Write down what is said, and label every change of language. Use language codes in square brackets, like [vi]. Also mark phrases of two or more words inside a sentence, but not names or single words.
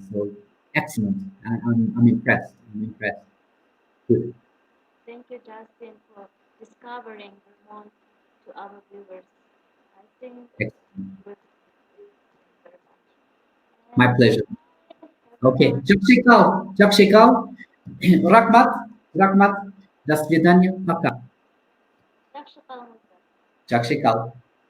[en] So excellent. I'm impressed. I'm impressed. Good. Thank you, Justin, for discovering Vermont to our viewers. I think Excellent. good. Thank you very much. My And pleasure. goodbye, Okay. everyone. [tg] Чак шекал. Рахмат. Рахмат. [ru] До свидания. Пока. [uz] Yaxshi qolinglar. [tg] Чак шекал.